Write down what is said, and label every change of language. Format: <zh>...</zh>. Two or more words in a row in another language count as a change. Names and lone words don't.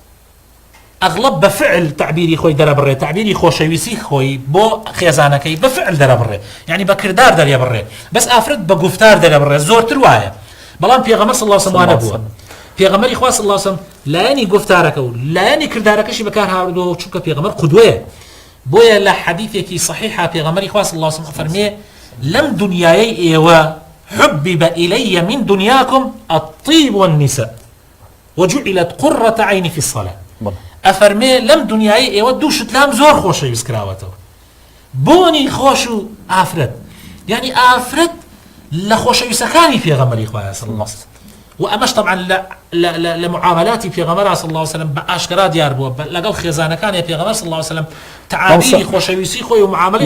<ckb>ئەغڵب بفعل تعبیری خۆی دەرەبڕێ تعبیری خۆشەویستی خۆی بۆ خێزانەکەی بفعل دەرەبڕێ یعنی بە کردار دەرێبڕێ بەس ئافرەت بە گفتار دەرەبڕێ زۆرتر وایە بەڵام پێغەمبەر</ckb> <ar>صلی الله علیه و سلم</ar> <ckb>بووە پێغەمبەری خوا</ckb> <ar>صلی الله علیه و سلم</ar> <ckb>لایەنی گفتارەکە و لایەنی کردارەکەشی بەکار هاوردەوە چونکە پێغەمبەر قودوەیە بۆیە لە حەدیثێکی صحیحە پێغەمبەری خوا</ckb> <ar>صلی الله علیه و سلم</ar> <ckb>فەرمێ لەم دنیای ئێوە</ckb> <ar>حبب إلي من دنياكم الطيب والنساء وجعلت قرة عيني في الصلاة</ar> <ckb>ئەفەرمێ لەم دنیای ئێوە دوو شتلام زۆر خۆشەویست کراوەتەوە بۆنی خۆش و ئافرەت یعنی ئافرەت لە خۆشەویستەکانی پێغەمبەری خوایە</ckb> <ar>صلی الله علیه و سلم</ar> <ckb>و ئەمەش طبعا لە معاملاتی پێغەمبەر</ckb> <ar>صلی الله علیه و سلم</ar> <ckb>بە ئاشکرا دیار بووە لەگەڵ خێزانەکانی پێغەمبەر</ckb> <ar>صلی الله علیه و سلم</ar> <ckb>تعابیری خۆشەویستی خۆی و معاملەی</ckb>